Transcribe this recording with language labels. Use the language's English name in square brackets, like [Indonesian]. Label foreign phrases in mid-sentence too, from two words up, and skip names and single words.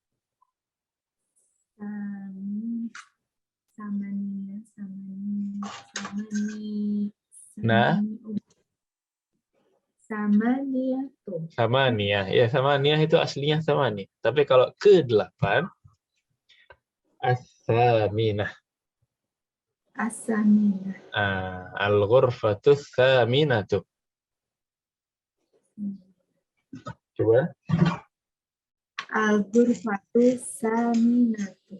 [Indonesian] Nah, samaniyah. Ya, samaniyah itu aslinya samaniyah. Tapi kalau ke-8 as-saminah. [Arabic] الغرفة الثامنة. [Indonesian] Coba. [Arabic] الغرفة الثامنة.